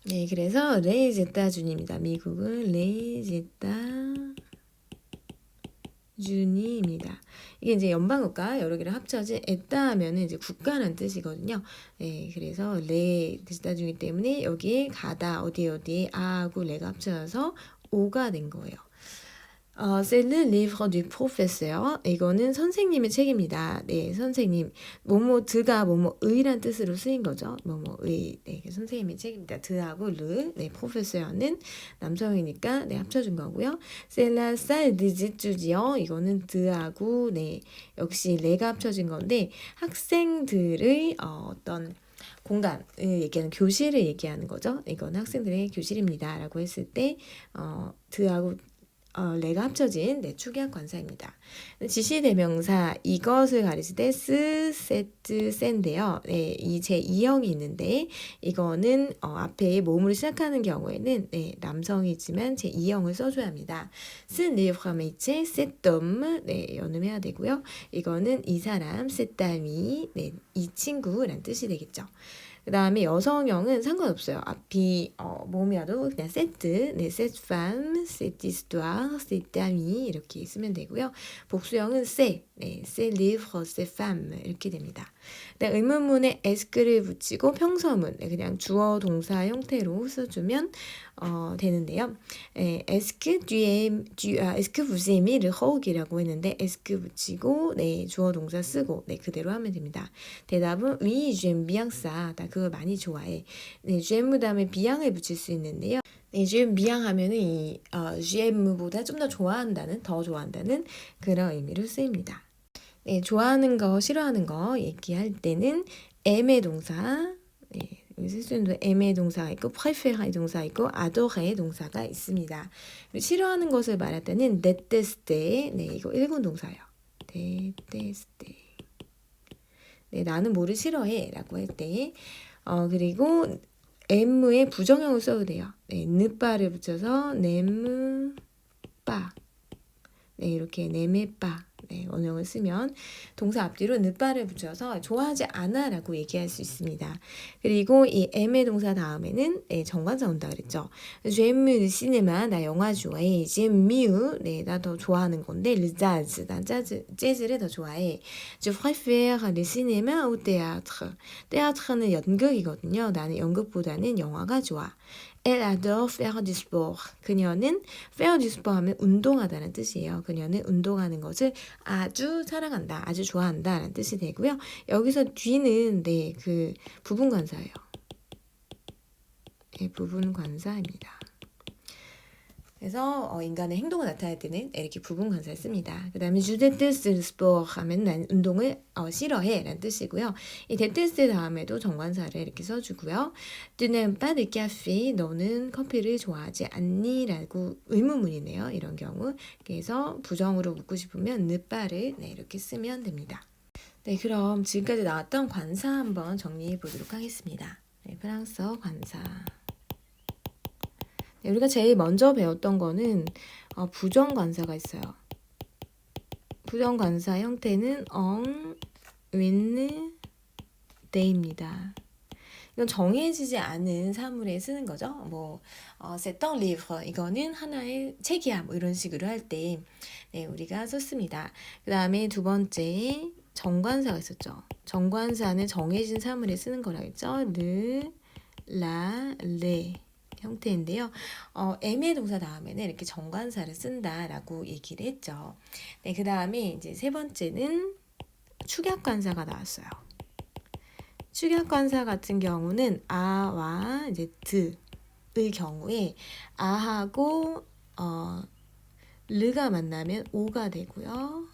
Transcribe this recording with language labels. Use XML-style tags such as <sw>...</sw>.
<ko>네, 그래서 les États-Unis입니다. 미국은 les États-Unis입니다. 이게 이제 연방 국가 여러 개를 합쳐진 에따 하면은 이제 국가라는 뜻이거든요. 네, 그래서 les États-Unis 때문에 여기에 가다 어디에 아하고 레가 합쳐져서 오가 된 거예요.</ko> <fr>C'est le livre du professeur.</fr> <ko>이거는 선생님의 책입니다. 네, 선생님. 뭐뭐 드가 뭐뭐 의란 뜻으로 쓰인 거죠. 뭐뭐 의. 네, 선생님의 책입니다. 드하고 르. 네, professeur는 남성이니까 네, 합쳐준 거고요.</ko> <fr>C'est la salle des étudiants.</fr> <ko>이거는 드하고 네, 역시 레가 합쳐진 건데 학생들의 어떤 공간을 얘기하는 교실을 얘기하는 거죠. 이건 학생들의 교실입니다. 라고 했을 때 드하고 레가 합쳐진 축약 관사입니다. 지시대명사 이것을 가리칠 때 스, 세트, 센데요. 네, 이 제2형이 있는데 이거는 앞에 모음으로 시작하는 경우에는 남성이지만 제2형을 써줘야 합니다. 스 리프라메이체 세톰 연음해야 되고요. 이거는 이 사람 세타미 이 친구란 뜻이 되겠죠. 그 다음에 여성형은 상관없어요. 앞이 모음이라도 그냥 세트, 네,</ko> <fr>cette femme, cette histoire, cette amie</fr> <ko>이렇게 쓰면 되고요. 복수형은 c'est, 네,</ko> <fr>ces livres, ces femmes</fr> <ko>이렇게 됩니다. 네, 의문문에 esque를 붙이고 평서문, 네, 그냥 주어 동사 형태로 써주면 되는데요.</ko> <fr>est-ce que vous aimez le rock</fr> <ko>이라고 했는데 est-ce que 붙이고 네, 주어 동사 쓰고 네, 그대로 하면 됩니다. 대답은</ko> <fr>oui, j'aime bien ça.</fr> <ko>나 그걸 많이 좋아해. 네, j'aime 다음에 bien을 붙일 수 있는데요. 네,</ko> <fr>j'aime bien</fr> <ko>하면은 이 j'aime보다 좀 더 좋아한다는, 더 좋아한다는 그런 의미로 쓰입니다. 네, 좋아하는 거, 싫어하는 거 얘기할 때는 aimer 동사, 네, 여기 쓸 aimer 동사가 있고 préférer 동사 있고 adorer 동사가 있습니다. 싫어하는 것을 말할 때는 détester, 네, 이거 일본 동사예요.</ko> <fr>détester.</fr> <ko>네, 나는 뭐를 싫어해 라고 할 때, 그리고 M의 부정형을 써도 돼요. 네, 느빠를 붙여서 n'aime pas. 네, 이렇게 n'aime pas. 네, 원형을 쓰면 동사 앞뒤로 느빠를 붙여서 좋아하지 않아 라고 얘기할 수 있습니다. 그리고 이 aime의 동사 다음에는 네, 정관사 온다 그랬죠.</ko> <fr>j'aime le cinéma,</fr> <ko>나 영화 좋아해.</ko> <fr>j'aime mieux,</fr> <ko>네, 나 더 좋아하는 건데 le jazz, 난 재즈를 더 좋아해.</ko> <fr>je préfère le cinéma au théâtre.</fr> <ko>théâtre는 연극이거든요. 나는 연극보다는 영화가 좋아.</ko> <fr>Elle adore faire du sport.</fr> <ko>그녀는</ko> <fr>faire du sport</fr> <ko>하면 운동하다는 뜻이에요. 그녀는 운동하는 것을 아주 사랑한다, 아주 좋아한다 라는 뜻이 되고요. 여기서 뒤는 네, 그 부분관사예요. 네, 부분관사입니다. 그래서 인간의 행동을 나타낼 때는 이렇게 부분관사를 씁니다. 그 다음에</ko> <fr>je déteste le sport</fr> <ko>하면 난 운동을 싫어해 라는 뜻이고요. 이 déteste 다음에도 정관사를 이렇게 써주고요.</ko> <fr>tu n'aimes pas de café,</fr> <ko>너는 커피를 좋아하지 않니? 라고 의문문이네요. 이런 경우. 그래서 부정으로 묻고 싶으면 ne pas를 네, 이렇게 쓰면 됩니다. 네, 그럼 지금까지 나왔던 관사 한번 정리해 보도록 하겠습니다. 네, 프랑스어 관사. 네, 우리가 제일 먼저 배웠던 거는 부정관사가 있어요. 부정관사 형태는 on, with, they입니다. 이건 정해지지 않은 사물에 쓰는 거죠. 뭐</ko> <fr>c'est un livre,</fr> <ko>이거는 하나의 책이야, 뭐 이런 식으로 할 때 네, 우리가 썼습니다. 그 다음에 두 번째 정관사가 있었죠. 정관사는 정해진 사물에 쓰는 거라 했죠. le, la, les 형태인데요. aimer 동사 다음에는 이렇게 정관사를 쓴다라고 얘기를 했죠. 네, 그 다음에 이제 세 번째는 축약관사가 나왔어요. 축약관사 같은 경우는 아와 이제 드의 경우에 아하고 르가 만나면 오가 되고요.</ko>